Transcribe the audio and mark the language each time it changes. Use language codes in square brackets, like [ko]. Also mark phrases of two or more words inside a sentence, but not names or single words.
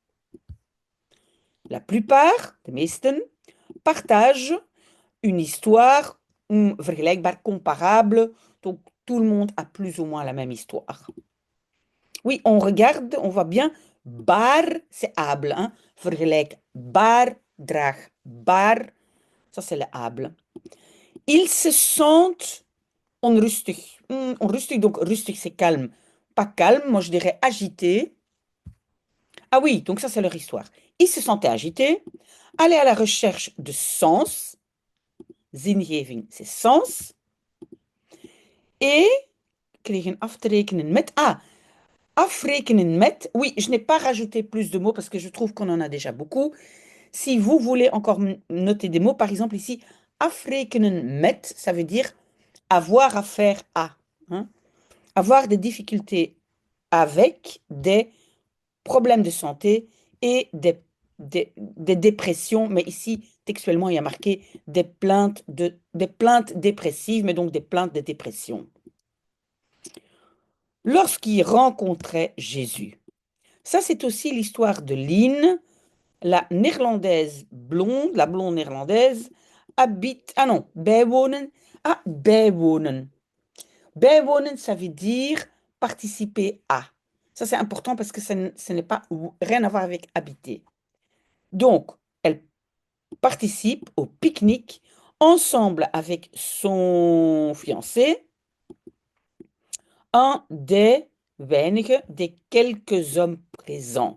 [fr] La plupart, [nl] de meesten, [fr] partagent une histoire vergelijkbaar, comparable. Donc, tout le monde a plus ou moins la même histoire. Oui, on regarde, on voit bien. Bar, c'est able, hein. [nl] Vergelijkbaar, draagbaar. [fr] Ça, c'est le able. Ils se sentent onrustig. [nl] Onrustig, donc rustig, [fr] c'est calme. Pas calme, moi je dirais agité. Ah oui, donc ça, c'est leur histoire. Ils se sentaient agités, allaient à la recherche de sens. Zingeving, c'est sens. [nl] Et kregen af te rekenen met. Ah, afrekenen met. [fr] Oui, je n'ai pas rajouté plus de mots parce que je trouve qu'on en a déjà beaucoup. Si vous voulez encore noter des mots, par exemple ici, [nl] afrekenen met, [fr] ça veut dire avoir affaire à, hein. Avoir des difficultés avec des problèmes de santé et des dépressions. Mais ici, textuellement, il y a marqué des plaintes dépressives, mais donc des plaintes de dépression. Lorsqu'il rencontrait Jésus. Ça, c'est aussi l'histoire de Lynn, la néerlandaise blonde, la blonde néerlandaise, habite. Ah non, [nl] bijwonen. Ah, bijwonen. Bijwonen, [fr] ça veut dire participer à. Ça, c'est important parce que ce n'est pas rien à voir avec habiter. Donc, elle participe au pique-nique ensemble avec son fiancé, un des quelques hommes présents.